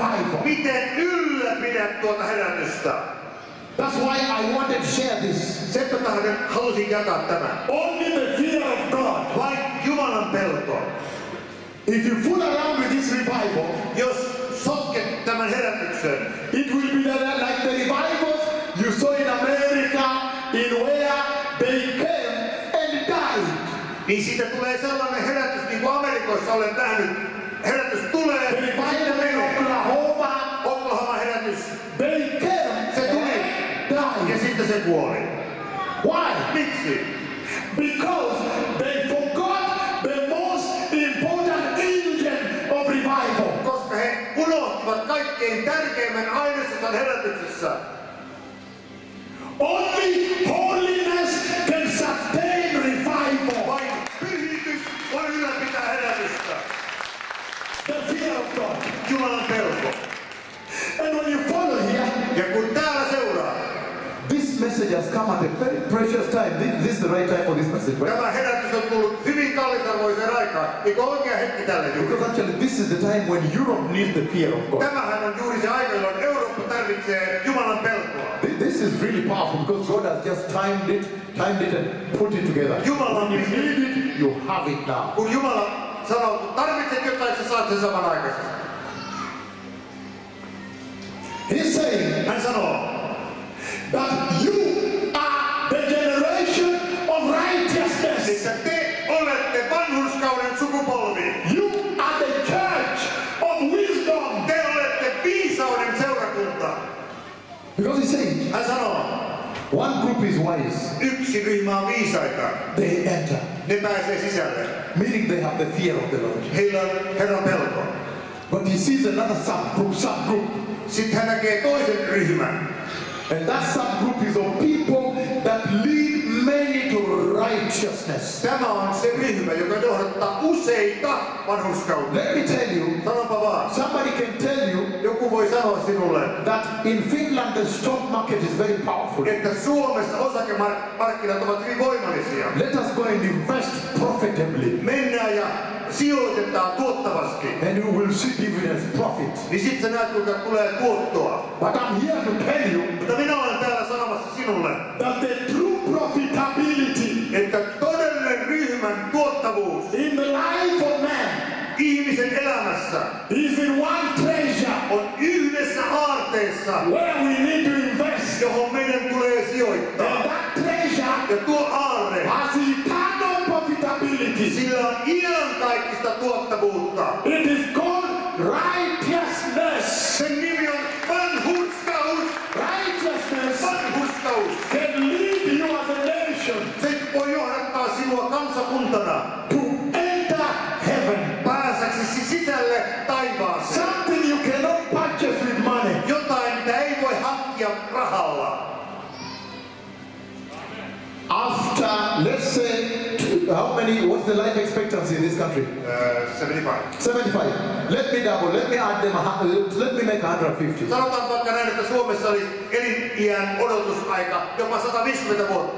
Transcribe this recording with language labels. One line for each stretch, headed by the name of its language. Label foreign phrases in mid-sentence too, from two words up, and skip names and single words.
Finnish: miten ylläpidät ylläpidä tuota herätystä.
English: That's why I wanted to share this.
Finnish: Sen tähden halusin jakaa tämän.
English: Only the fear of God.
Finnish: Vain Jumalan pelko.
English: If you fool around with this revival,
Finnish: Jos sotket tämän herätyksen,
English: it will be like the revivals you saw in America, in where they came and died.
Finnish: niin siitä tulee sellainen herätys, niin kuin Amerikoissa olen nähnyt. Herätys tulee,
English: The
Finnish: sitten
English: revival in
Finnish: menee.
English: Oklahoma,
Finnish: Oklahoma herätys,
English: they came
Finnish: se tuli
English: and
Finnish: ja
English: died.
Finnish: sitten se kuoli.
English: Why?
Finnish: Miksi?
English: Because they forgot the most important agent of revival.
Finnish: Koska he unohtivat kaikkein tärkeimmän ainesosan herätyksessä.
English: Only holiness can sustain revival.
Finnish: Vain pyhitys voi ylläpitää herätystä.
English: The fear of God.
Finnish: Jumalan pelko.
English: And when you follow here,
Finnish: Ja kun täällä seuraa,
English: this message has come at a very precious time. This is the right time for this message, right?
Finnish: tämä herätys on tullut hyvin kallisarvoiseen aikaan. Eikö oikea hetki tälle
English: Because
Finnish: juuri?
English: actually this is the time when Europe needs the fear of God.
Finnish: Tämähän on juuri se aika, jolloin Eurooppa tarvitsee Jumalan pelkoa.
English: This is really powerful because God has just timed it and put it together.
Finnish: Jumalan
English: When you need it, you have it now.
Finnish: Kun Jumala sanoo, kun tarvitset jotain, sä saat sen samanaikaisesti.
English: He's saying
Finnish: Hän sanoo,
English: that you are the generation of righteousness.
Finnish: että te olette vanhurskauden sukupolvi.
English: You are the church of wisdom.
Finnish: Te olette viisauden seurakunta.
English: Because he's saying
Finnish: Hän sanoo,
English: one group is wise.
Finnish: yksi ryhmä on viisaita.
English: They enter,
Finnish: Ne pääsee sisälle.
English: meaning they have the fear of the Lord.
Finnish: Heillä on Herran pelko.
English: But he sees another subgroup.
Finnish: Sitten hän näkee toisen ryhmän.
English: And that subgroup is of people that lead many to righteousness.
Finnish: Tämä on se ryhmä, joka johdattaa useita vanhurskauteen.
English: Let me tell you,
Finnish: Sanonpa vaan.
English: somebody can tell you
Finnish: Joku voi sanoa sinulle,
English: that in Finland the stock market is very powerful.
Finnish: että Suomessa osakemarkkinat ovat hyvin voimallisia.
English: Let us go and invest profitably,
Finnish: Mennään ja sijoitetaan tuottavasti.
English: and you will see dividends, profit.
Finnish: Niin sit sä näet, kuinka tulee tuottoa.
English: But I'm here to tell you
Finnish: Mutta minä olen täällä sanomassa sinulle,
English: that the true profitability
Finnish: että todellinen ryhmän tuottavuus
English: in the life of man
Finnish: ihmisen elämässä
English: is in one treasure
Finnish: on yhdessä aarteessa,
English: where we need to invest.
Finnish: johon meidän tulee
English: And
Finnish: sijoittaa.
English: that treasure
Finnish: Ja tuo aarre,
English: has eternal profitability.
Finnish: sillä on iankaikkista tuottavuutta.
English: It is called righteousness.
Finnish: Sen nimi on vanhurskaus.
English: Righteousness
Finnish: Vanhurskaus.
English: can lead you as a nation
Finnish: Se voi johdattaa sinua kansakuntana
English: to enter heaven.
Finnish: pääsäksesi sisälle taivaaseen.
English: Something you cannot purchase with money.
Finnish: Jotain, mitä ei voi hankkia rahalla.
English: After, let's say, how many, what's the life expectancy in this country? 75.
Finnish: 75.
English: Let me double, let me add them, let me make 150.
Finnish: Sanotaan vaikka näin, että Suomessa olisi eliniän odotusaika jopa 150 vuotta.